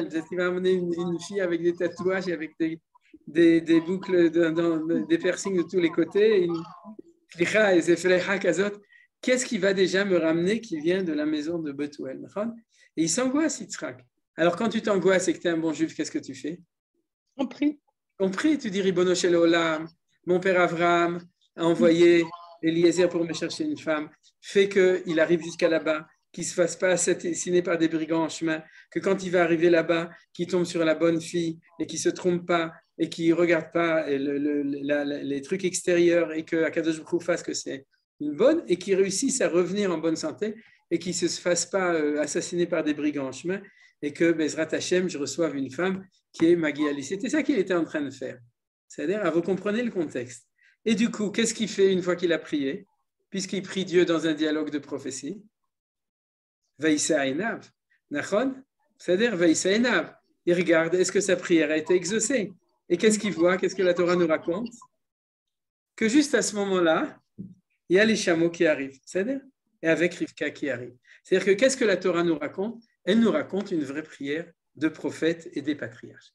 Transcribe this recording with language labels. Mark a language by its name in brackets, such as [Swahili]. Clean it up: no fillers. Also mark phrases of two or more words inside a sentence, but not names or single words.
[French] Est-ce qu'il va amener une fille avec des tatouages et avec des boucles, des piercings de tous les côtés? Qu'est-ce qui va déjà me ramener qui vient de la maison de Bethuel? Et il s'angoisse, Yitzhak. Alors, quand tu t'angoisses et que tu es un bon juif, qu'est-ce que tu fais? On prie. On prie, tu dis [Hebrew] רבונו של עולם, [French] mon père Avraham a envoyé Eliezer pour me chercher une femme fait qu'il arrive jusqu'à là-bas, qu'il ne se fasse pas assassiner par des brigands en chemin, que quand il va arriver là-bas, qu'il tombe sur la bonne fille et qu'il ne se trompe pas et qu'il ne regarde pas les trucs extérieurs et que [Hebrew] הקדוש ברוך הוא [French] fasse que c'est une bonne et qu'il réussisse à revenir en bonne santé et qu'il ne se fasse pas assassiner par des brigands en chemin et que [Hebrew] בעזרת השם, [French] je reçoive une femme qui est [Hebrew] מגיע לי. [French] C'était ça qu'il était en train de faire. C'est-à-dire, vous comprenez le contexte. Et du coup, qu'est-ce qu'il fait une fois qu'il a prié, puisqu'il prie Dieu dans un dialogue de prophétie? [Hebrew] וישא עיניו נכון? [French] C'est-à-dire, [Hebrew] וישא עיניו. [French] Il regarde, est-ce que sa prière a été exaucée? Et qu'est-ce qu'il voit? Qu'est-ce que la Torah nous raconte? Que juste à ce moment-là, il y a les chameaux qui arrivent. C'est-à-dire, et avec Rivka qui arrive. C'est-à-dire que qu'est-ce que la Torah nous raconte? Elle nous raconte une vraie prière de prophètes et des patriarches.